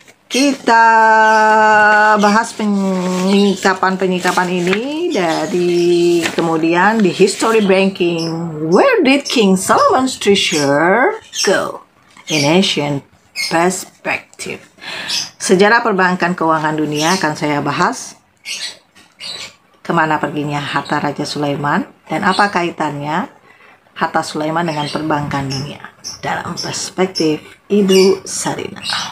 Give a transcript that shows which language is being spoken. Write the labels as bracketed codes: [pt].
[id] Kita bahas penyikapan ini dari kemudian di [en] history banking. Where did King Solomon's treasure go in ancient perspective? [id] Sejarah perbankan keuangan dunia akan saya bahas. Kemana perginya harta Raja Sulaiman dan apa kaitannya harta Sulaiman dengan perbankan dunia dalam perspektif Ibu Sarina.